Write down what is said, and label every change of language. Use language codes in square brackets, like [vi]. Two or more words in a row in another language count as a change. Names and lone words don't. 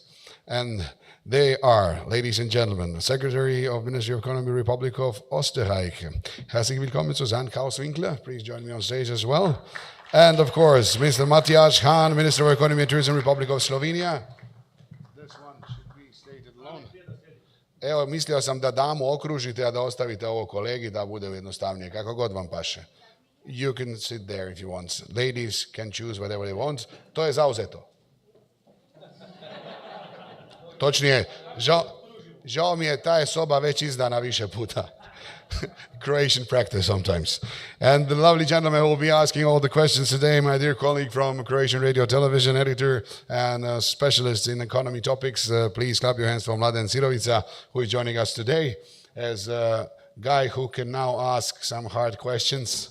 [en] And they are, ladies and gentlemen, the Secretary of Ministry of Economy, Republic of Austria. [de] Herzlich willkommen, Sussane Kraus-Winkler. [en] Please join me on stage as well. And of course, Mr. Matjaž, Minister of Economy and Tourism, Republic of Slovenia. This one should be stated alone. [hr] Evo, mislio sam da damu okružite, a da ostavite ovo kolegi da bude jednostavnije, kako god vam paše. [en] You can sit there if you want. Ladies can choose whatever they want. [hr] To je zauzeto. Točnije, žao mi je, ta je soba već izdana više puta. [en] Croatian practice sometimes. And the lovely gentleman who will be asking all the questions today, my dear colleague from Croatian Radio Television, editor and specialist in economy topics. Please clap your hands for Mladen Sirovica, who is joining us today as guy who can now ask some hard questions.